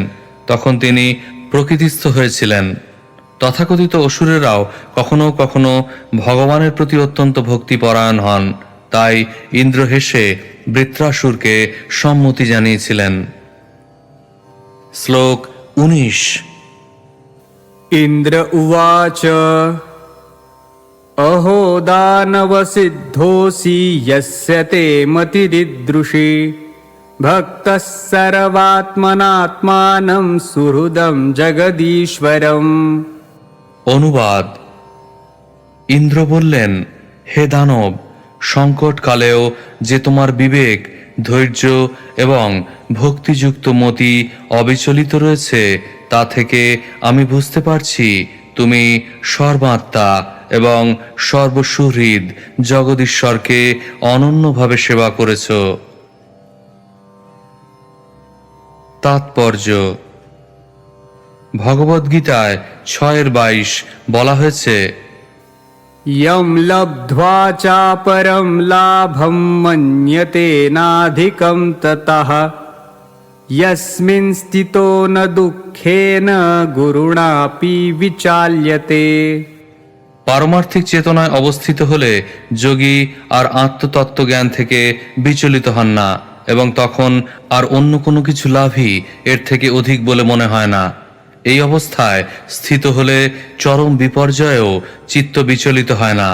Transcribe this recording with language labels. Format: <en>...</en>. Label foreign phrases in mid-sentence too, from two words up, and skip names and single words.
<bn>তখন তিনি প্রকৃতিস্থ হয়েছিলেন। তথাকথিত অসুরেরাও কখনো কখনো ভগবানের প্রতি অত্যন্ত ভক্তিপরায়ণ হন। তাই ইন্দ্র হেসে বৃত্রাসুরকে সম্মতি জানিয়েছিলেন। শ্লোক 19।</bn> <sa>इन्द्र उवाच अहो दानवसिद्धोऽसि यस्य ते मतिरिदृशी भक्तः सर्वात्मनात्मानं सुहृदं जगदीश्वरम्।</sa> <bn>অনুবাদ: ইন্দ্র বললেন, হে দানব, সংকটকালেও যে তোমার বিবেক, ধৈর্য এবং ভক্তিযুক্ত মতি অবিচলিত রয়েছে, তা থেকে আমি বুঝতে পারছি তুমি সর্বাত্মা এবং সর্বসুহৃদ জগদীশ্বরকে অনন্যভাবে সেবা করেছ। তাৎপর্য: ভগবদ্গীতায় 6:22 বলা হয়েছে,</bn> <sa>यं लब्ध्वा चापरं लाभं मन्यते नाधिकं ततः यस्मिन् स्थितो न दुःखेन गुरुणापि विचाल्यते।</sa> <bn>পারমার্থিক চেতনায় অবস্থিত হলে যোগী আর আত্মতত্ত্ব জ্ঞান থেকে বিচলিত হন না, এবং তখন আর অন্য কোনো কিছু লাভই এর থেকে অধিক বলে মনে হয় না। এই অবস্থায় স্থিত হলে চরম বিপর্যয়েও চিত্ত বিচলিত হয় না।</bn>